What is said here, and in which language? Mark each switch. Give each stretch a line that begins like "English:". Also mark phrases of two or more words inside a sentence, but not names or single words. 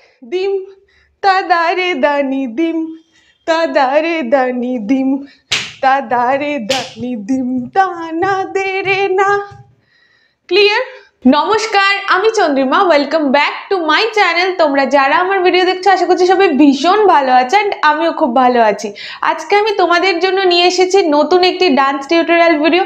Bangla: দিম তাদারে দানি দিম তাদারে দানি দিম তাদারে দানি দিম তানা দে রে না। ক্লিয়ার? নমস্কার, আমি চন্দ্রিমা।
English: welcome back to my channel.
Bangla: তোমরা যারা আমার ভিডিও দেখছো আশা করছি সবাই ভীষণ ভালো আছে, অ্যান্ড আমিও খুব ভালো আছি। আজকে আমি তোমাদের জন্য নিয়ে এসেছি নতুন একটি
English: dance tutorial video.